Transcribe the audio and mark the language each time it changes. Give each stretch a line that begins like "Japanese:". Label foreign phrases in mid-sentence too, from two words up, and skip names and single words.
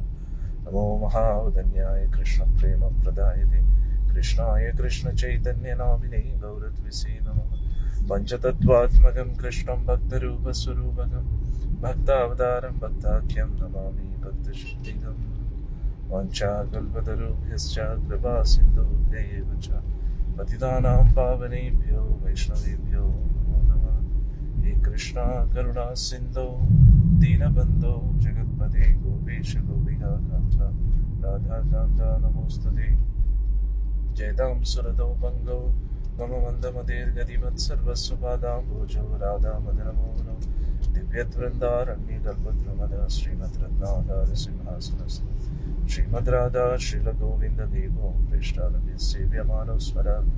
Sanskrit: നമോ മഹാവദന്യായ കൃഷ്ണപ്രേമപ്രദായ തേ കൃഷ്ണായ കൃഷ്ണചൈതന്യനാമിനേ ഗൗരദ്വിസേ നമഃ. പഞ്ചതത്വാത്മകം കൃഷ്ണം ഭക്തരൂപസ്വരൂപകം ഭക്താവതാരം ഭക്താഖ്യം നമാമി ഭക്തശക്തികം. വാഞ്ചാകൽപതരുഭ്യശ്ച കൃപാ സിന്ധുഭ്യൈവ ച പതിതാനാം പാവനേഭ്യോ വൈഷ്ണവേഭ്യോ നമോ നമഃ. ഹേ കൃഷ്ണ കരുണാ സിന്ധോ ദീനബന്ധോ ജഗത്പതേ ഗോപേശ ഗോപികാന്ത രാധാകാന്ത നമോസ്തുതേ. ജയതാം സുരതോ ഭംഗോ മമ മന്ദമതേർഗതിമത്സർവസ്വപാദാംബോജോ രാധാമദനമോഹനോ ദിവ്യവൃന്ദാരണ്യകൽപദ്രുമദ ശ്രീമദ് രത്നാകാര സിംഹാസനസ്ഥ ശ്രീമദ് രാധാ ശ്രീലഗോവിന്ദ ദേവോ പൃഷ്ഠാരഭ്യ സേവ്യമാനോ സ്മര.